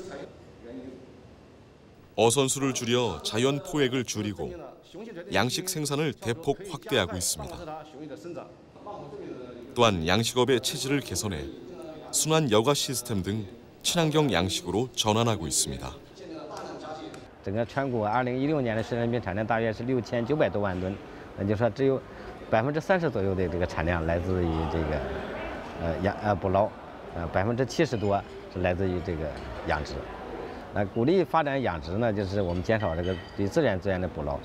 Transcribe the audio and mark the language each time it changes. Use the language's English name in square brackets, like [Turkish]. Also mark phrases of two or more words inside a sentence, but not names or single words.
[Korean] 어선수를 줄여 자연 포획을 줄이고 양식 생산을 대폭 확대하고 있습니다. 또한 양식업의 체질을 개선해 순환 여과 시스템 등 친환경 양식으로 전환하고 있습니다. [Chinese] 整个全国2016年的水产品产量大约是6900多万吨，那就说只有30%左右的这个产量来自于这个捕捞，70%多是来自于这个养殖。那鼓励发展养殖呢，就是我们减少这个对自然资源的捕捞。